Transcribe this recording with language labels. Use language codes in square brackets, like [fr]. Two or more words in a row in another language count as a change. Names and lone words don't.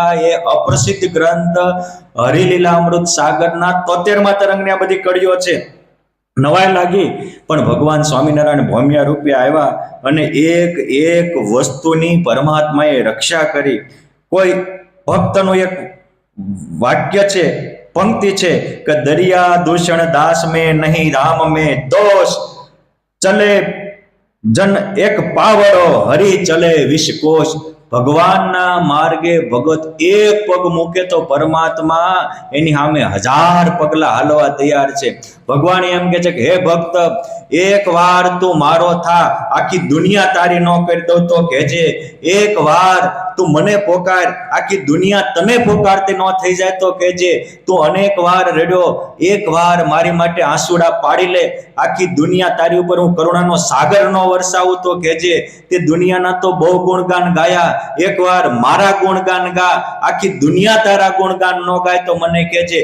[gu] એ અપ્રસિદ્ધ ગ્રંથ હરિલીલામૃત સાગરના 73મા તરંગની આ બધી કડીઓ છે. નવાઈ લાગી, પણ ભગવાન સ્વામિનારાયણ ભૌમિયા રૂપે આવ્યા અને એક એક વસ્તુની પરમાત્માએ રક્ષા કરી. કોઈ ભક્તનું એક વાક્ય છે, પંક્તિ છે કે [hi] दरिया दूषण दास में नहीं राम में दोष, चले जन एक पावड़ो हरि चले विश्वकोश. [gu] ભગવાનના માર્ગે ભગત એક પગ મૂકે તો પરમાત્મા એની સામે 1000 પગલા હાલવા તૈયાર છે. ભગવાન એમ કે છે કે હે ભક્ત, એક વાર તું મારો થા, આખી દુનિયા તારી ન કરી દઉં તો કહેજે. એક વાર તું મને પોકાર, આખી દુનિયા તને પોકારતી ન થઈ જાય તો કહેજે, તું અનેક વાર રડ્યો, એક વાર મારી માટે આંસુડા પાડી લે, આખી દુનિયા તારી ઉપર હું કરુણાનો સાગર ન વરસાવું તો કહેજે, તે દુનિયાના તો બહુ ગુણગાન ગાયા, એકવાર મારા ગુણગાન ગા, આખી દુનિયા તારા ગુણગાન ન ગાય તો મને કહેજે.